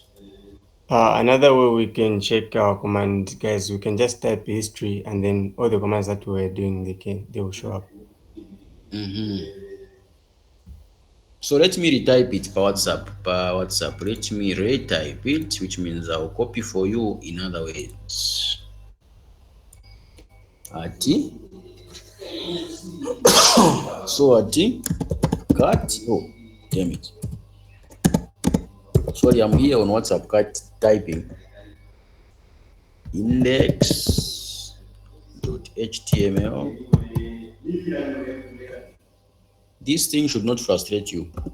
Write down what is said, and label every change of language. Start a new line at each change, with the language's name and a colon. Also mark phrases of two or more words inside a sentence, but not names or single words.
English: Another way we can check our command, guys, we can just type history and then all the commands that we're doing, they will show up. So let me retype it per WhatsApp. Let me retype it, which means I'll copy for you in other words. Ati. So ati. Cut. Oh, damn it. Sorry, I'm here on WhatsApp cut typing. Index.html. This thing should not frustrate you.